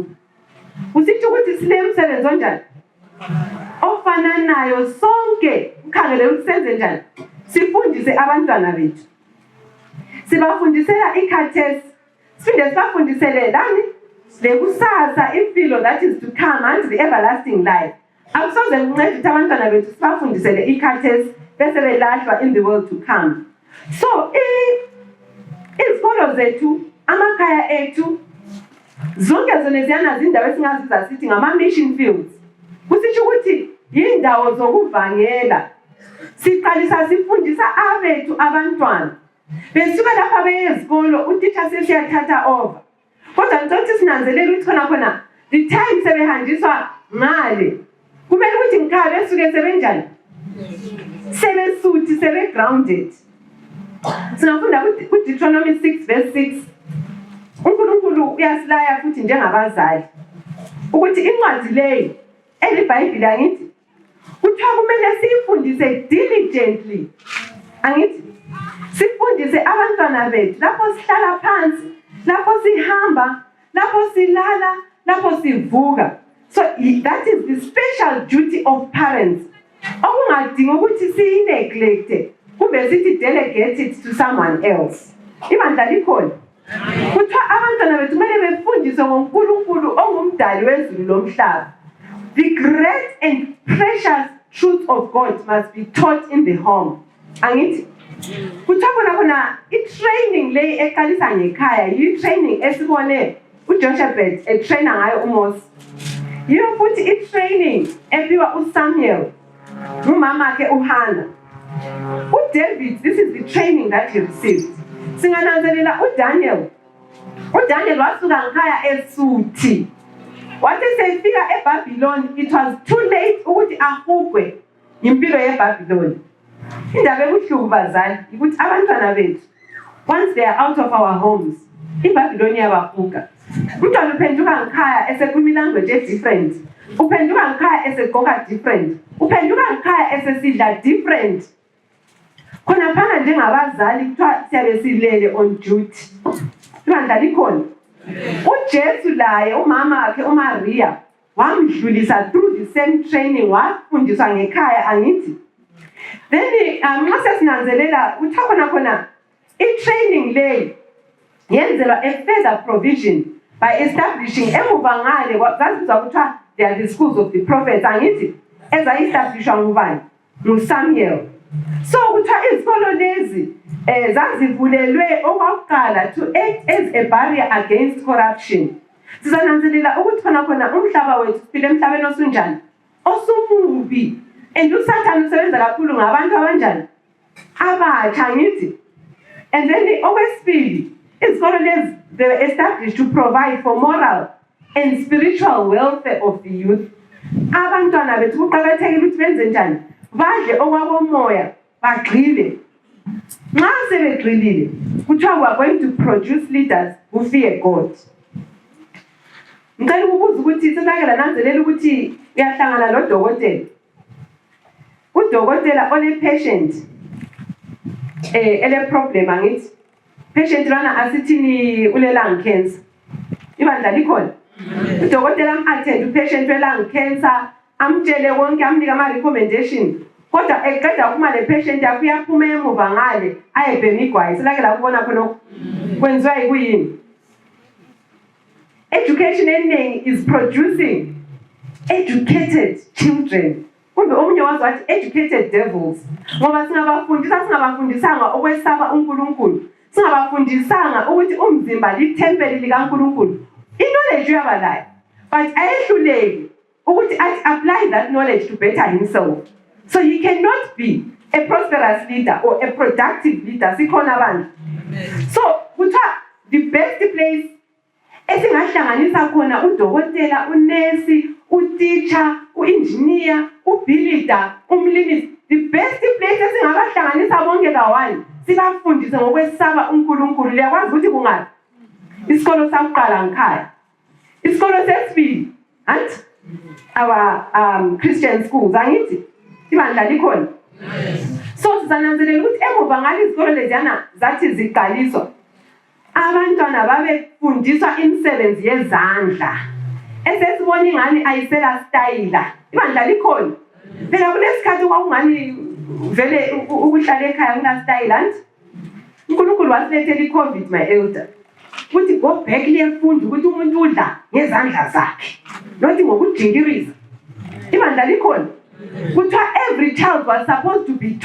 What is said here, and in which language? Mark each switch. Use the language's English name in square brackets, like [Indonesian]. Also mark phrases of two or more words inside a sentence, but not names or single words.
[North Ndebele] Usitsho ukuthi sinemsebenzi onjani? Ofananayo sonke ukhangele ukuthi senze njani? sifundise abantwana bethu. Sibafundisela ikhathesi, siphinde sibafundisele lani lekusasa impilo [English] that is to come unto the everlasting life. [North Ndebele] Akusoze kuncede ukuthi abantwana bethu sibafundisele ikhathesi bese belahlwa [English] in the world to come. [North Ndebele] So izikolo zethu, amakhaya ethu, zonke zona ziyana zindawo esingaziza sithi ngama mission fields. Kusitsho ukuthi indawo zokuvangela. Siqalisa sifundisa abethu abantwana. Besuka lapha beye ezikolo utitsha sesiyathatha over. Kodwa ngizothi sinanzelela ukuthi khona [English] the time [North Ndebele] sebehanjiswa ngale. Kumele ukuthi ngikhaya besuke sebenjani? Sebesuthi, grounded. Singafunda ku Deuteronomy 6 verse 6. uNkulunkulu uyasilaya futhi njengabazali ukuthi incwadi leyo eliBhayibheli angithi kuthiwa kumele siyifundise diligently. Angithi sifundise abantwana bethu lapho sihlala phansi, lapho sihamba, lapho silala, lapho sivuka. [English] So that is the special duty of parents. [North Ndebele] Okungadinga ukuthi siyineglect kumbe sithi [English] delegate it to someone else. [North Ndebele] Ibandla likhona. Kuthiwa abantwana bethu kumele befundiswe ngoNkulunkulu ongumdali wezulu lomhlaba. [English] The great and precious truth of God must be taught in the home. [North Ndebele] Angithi kuthiwa khona i-training le eqalisa ngekhaya, i-training esibone uJoshebet etraina ngayo uMose. Yiyo futhi i-training epiwa uSamuel umama ke uHanna. uDavid, [English] this is the training that he received. [North Ndebele] Singananzelela uDaniel wasuka ngekhaya esuthi. Wathi sefika eBabylon, [English] it was too late [North Ndebele] ukuthi ahugwe impilo yeBabylon. Indaba ebuhlungu bazali ukuthi abantwana bethu [English] once they are out of our homes, [North Ndebele] iBabylon iyabahuga. Umntwana uphenduka ngekhaya esekhuluma [English] language different. [North Ndebele] Uphenduka ngekhaya esegqoka different. Uphenduka ngekhaya esesidla different. Khona phana njengabazali kuthiwa siyabe silele [English] on duty. [North Ndebele] Ibandla likhona. uJesu laye umama wakhe uMaria wamdlulisa [English] through the same training, [North Ndebele] wafundiswa ngekhaya angithi. Then nxa sesinanzelela kuthiwa khona i-training leyo yenzelwa [English] a further provision by establishing [North Ndebele] emuva ngale zazibizwa kuthiwa [English] they are the schools of the prophets [North Ndebele] angithi ezayi-establishwa ngubani? nguSamuel. So kuthiwa izikolo lezi zazivulelwe okwakuqala [English] to act as a barrier against corruption. [North Ndebele] Sizananzelela ukuthi khona umhlaba wethu siphile emhlabeni osunjani? Osumubi. And uSathane usebenza kakhulu ngabantu abanjani? Abatsha ngithi. And then okwesibili, izikolo lezi [English] they were established to provide for moral and spiritual welfare of the youth. [North Ndebele] Abantwana bethu kuqakathekile ukuthi benze njani? Badle okwakomoya, bagxile. Nxa sebegxilile, kuthiwa [English] we are going to produce leaders who fear God. [North Ndebele] Ngicela ukubuza ukuthi sisakela nanzelela ukuthi uyahlangana nodokotela. Udokotela ole-patient ele-problem angithi. Patient lana asithini ule-lung cancer. Ibandla likhona. Udokotela am-attend upatient we-lung cancer, amtshele konke, amnika ama-recommendation. Kodwa eqeda kuma le patient yakho uyaphuma emuva ngale ayebhema igwayi. Silakela ukubona khona kwenziwa yikuyini. [English] Education eningi is producing educated children. [North Ndebele] Kumbe omunye wazi wathi [English] educated devils. [North Ndebele] Ngoba singabafundisanga okwesaba uNkulunkulu. Singabafundisanga ukuthi umzimba litempeli likaNkulunkulu. I-knowledge uyabalayo. [English] But [North Ndebele] ayehluleki ukuthi [English] apply that knowledge to better himself. So he cannot be a prosperous leader or a productive leader. [North Ndebele] Sikhona abantu. So kuthiwa [English] the best place [North Ndebele] esingahlanganisa khona udokotela, unesi, uteacher, uengineer, ubuilder, umlimisi. [English] The best place [North Ndebele] esingabahlanganisa bonke kawani sibafundise ngokwesaba uNkulunkulu. Liyakwazi ukuthi kungathi isikolo sakuqala ngekhaya, isikolo sesibili anti [English] our Christian schools [North Ndebele] angithi ibandla likhona. So sizananzelela ukuthi emuva ngale izikolo leziyana zathi ziqaliswa, abantwana babefundiswa imisebenzi yezandla esesibona ingani ayisela style. Ibandla likhona. Phela kulesikhathi kwakungani vele ukuhlala ekhaya kunastyle uNkulunkulu wasilethela iCovid [English] my elder [North Ndebele] ukuthi [English] go back [North Ndebele] liyefunda ukuthi umuntu udla ngezandla zakhe not ngokujingiriza ibandla likhona kuthiwa [English] every child was supposed to be